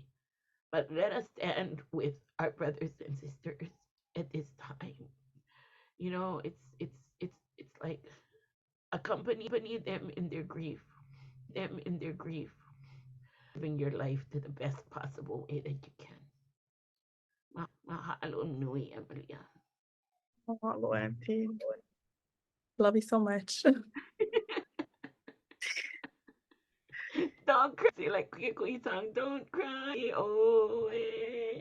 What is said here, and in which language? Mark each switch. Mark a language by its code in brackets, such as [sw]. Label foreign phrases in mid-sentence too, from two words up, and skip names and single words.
[en] But let us stand with our brothers and sisters at this time. It's like accompany them in their grief, living your life to the best possible way that you can. [haw] Mahalo nui, Emilia. [en] Mahalo, Auntie. Love you so much. Don't cry. Like Kuya Kuya song, don't cry. Oh,